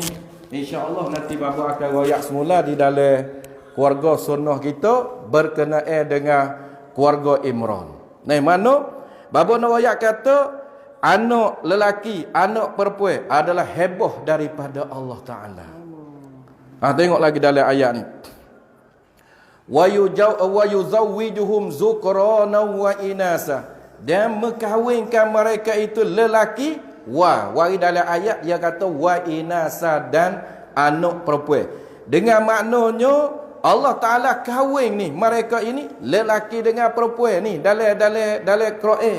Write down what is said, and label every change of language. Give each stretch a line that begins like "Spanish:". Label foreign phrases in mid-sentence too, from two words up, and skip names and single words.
Malay: InsyaAllah nanti bapa akan royak semula di dalam keluarga sunnah kita berkenaan dengan keluarga Imran. Nah, mana bapa nak royak kata anak lelaki, anak perempuan adalah heboh daripada Allah Ta'ala. Tengok lagi dalam ayat ni.
Arabic: و يزوجهم ذكرانا وإناثا.
Malay: Dan mengkahwinkan mereka itu lelaki wari dalam ayat dia kata
Arabic: وإناثا
Malay: dan anak perempuan. Dengan maknanya Allah Ta'ala kahwin ni mereka ini lelaki dengan perempuan ni dalam Quran.